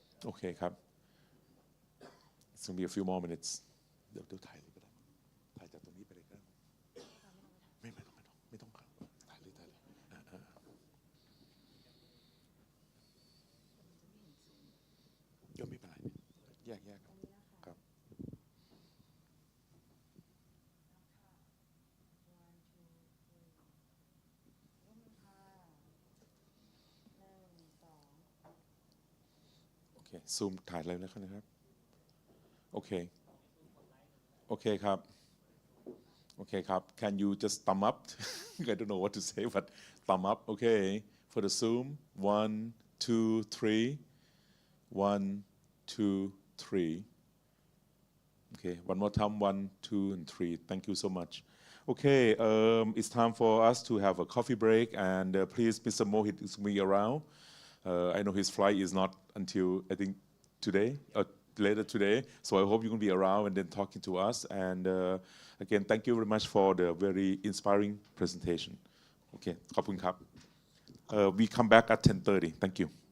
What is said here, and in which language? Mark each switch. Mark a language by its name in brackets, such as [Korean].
[English] Okay, ครับ. It's going to be a few more minutes. [Thai] เดี๋ยวถ่ายเลยก็ได้ถ่ายจากตรงนี้ไปเลยก็ได้ไม่ต้องครับถ่ายเลยก็ไม่เป็นไรแยกครับ โอเคซูมถ่ายเลยแล้วนะครับ โอเค โอเคครับ โอเคครับ [English] Can you just thumb up I don't know what to say but thumb up okay for the Zoom 1 2 3 1 2 3 okay one more time 1 2 and 3 thank you so much okay it's time for us to have a coffee break and please Mr. Mohit is me around I know his flight is not until I think today or later today so I hope you can be around and then talking to us and again thank you very much for the very inspiring presentation okay ขอบคุณครับ we come back at 10:30 thank you